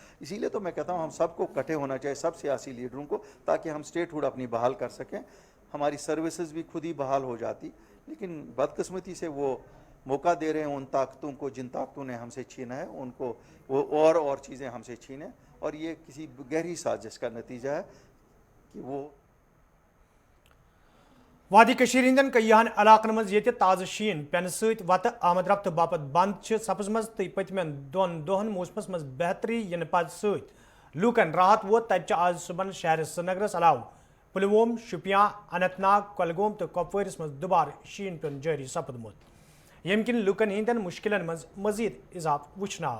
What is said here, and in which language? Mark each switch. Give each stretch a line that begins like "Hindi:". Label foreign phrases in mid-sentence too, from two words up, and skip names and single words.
Urdu: اسی لیے تو میں کہتا ہوں ہم سب کو اکٹھے ہونا چاہیے، سب سیاسی لیڈروں کو، تاکہ ہم اسٹیٹ ہوڈ اپنی بحال کر سکیں. ہماری سروسز بھی خود ہی بحال ہو جاتی، لیکن بدقسمتی سے وہ موقع دے رہے ہیں ان طاقتوں کو جن طاقتوں نے ہم سے چھینا ہے، ان کو وہ اور چیزیں ہم سے چھینیں. اور یہ کسی گہری سازش کا نتیجہ ہے کہ وہ
Kashmiri: وادی کشیر ہندین کئیہن علاقن مز یہ تازہ شین پین ست وتہ آمد رفت باپت بند سپزمز تو پتمین دون دہن موسمس مز بہتری ین پت ست لوکن راحت ووت تتہ آز صبح شہر سرینگرس علاوہ پلووم، شوپیان، اننت ناگ، کۄلگوم تو کپوٲرس مز دوبارہ شین پیون جاری سپدمت، یم کن لوکن ہندین مشکلن مز مزید اضافہ وچھنہ آو.